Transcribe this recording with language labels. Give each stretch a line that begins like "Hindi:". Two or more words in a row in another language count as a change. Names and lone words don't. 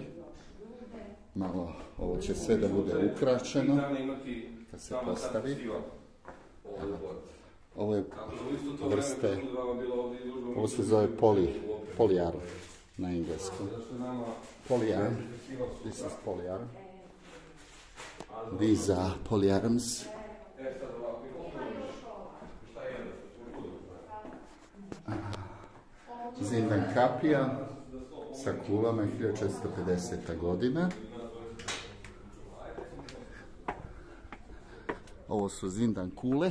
Bosnian: Malo, ovo će sve da bude ukrašeno kad se postavi. Ovo je vrste, ovo se zove polyarm na engleskom. Polyarm,
English: this is polyarm. These are polyarms.
Bosnian: Zindan kapija sa kulama 1450. godina. Ovo su Zindan kule.